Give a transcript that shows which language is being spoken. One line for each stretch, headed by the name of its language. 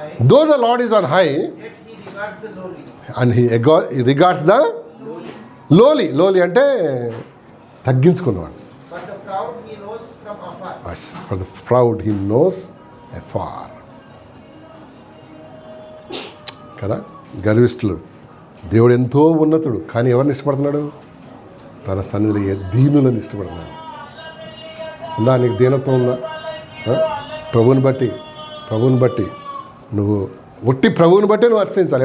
English: Though the Lord is on high, and he regards the lowly.
Telugu: Lowly అంటే తగ్గించుకున్నవాడు.
English: For the proud he knows afar.
Telugu: కదా. గర్విష్ఠులు దేవుడు ఎంతో ఉన్నతుడు, కానీ ఎవరిని ఇష్టపడుతున్నాడు? తన సన్నిధిలో దీనులను ఇష్టపడుతున్నాడు. ఉందా నీకు దీనత్వం ఉందా? ప్రభువుని బట్టి నువ్వు ఒట్టి ప్రభువుని బట్టే నువ్వు అర్చించాలి.